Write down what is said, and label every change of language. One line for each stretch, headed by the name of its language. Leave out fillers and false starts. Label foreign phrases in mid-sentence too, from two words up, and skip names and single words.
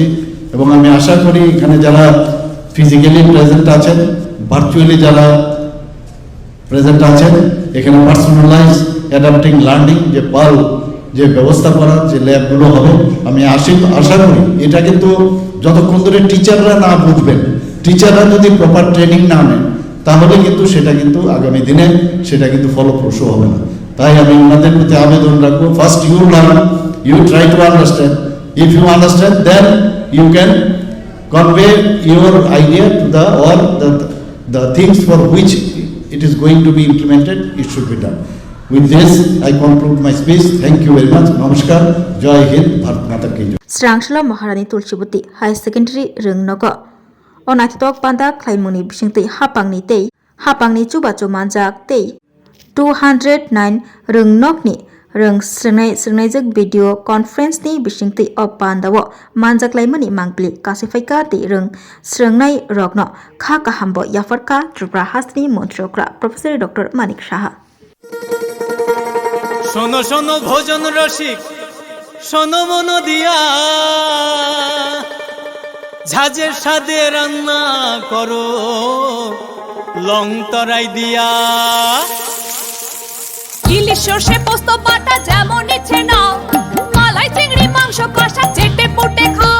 Bangla: এবং আমি আশা করি এখানে যারা ফিজিক্যালি প্রেজেন্ট আছেন, ভার্চুয়ালি যারা প্রেজেন্ট আছেন, এখানে
English: personalize adapting learning
Bangla: যে পাল যে ব্যবস্থা করার যে ল্যাবগুলো হবে, আমি আশা করি এটা কিন্তু যতক্ষণ ধরে টিচাররা না বুঝবেন, টিচাররা যদি
English: proper training
Bangla: না নেন, তাহলে কিন্তু সেটা কিন্তু আগামী দিনে সেটা কিন্তু ফলপ্রসূ হবে না। তাই আমি ওনাদের প্রতি আবেদন রাখবো,
English: first you learn, you try to understand, if you understand then you can convey your idea to the things for which it is going to be implemented, it should be done. With this, I conclude my speech. Thank you very much. Namaskar.
Hindi: Jai Hind. Bharat Mata ki jai.
Turkic languages: Srangshla Maharani Tulsibati High Secondary Rungnogo Onatok Panda Klaimuni Bishingti Hapangni Chubacho Manjak Tei 209 Rungnokni Rung Srnaijak
English: video conference
Turkic languages: ni Bishingti of Pandawo Manjak Laimani Mangpli Kasifaika Ti Rung Srnai Rogno Khaka Hambo Yafarka Tripura Hasni Montrokra Professor Dr. Manik Shaha.
Bangla: শোনো শোনো ভোজন রসিক, শোনো মন দিয়া, ঝাঁঝের স্বাদে রান্না করো লং তরাই দিয়া। ইলিশ সর্ষে পোস্ত বাটা যেমন ইচ্ছে নাও, মালাই চিংড়ি মাংস কষা চেটে পুটে খাও,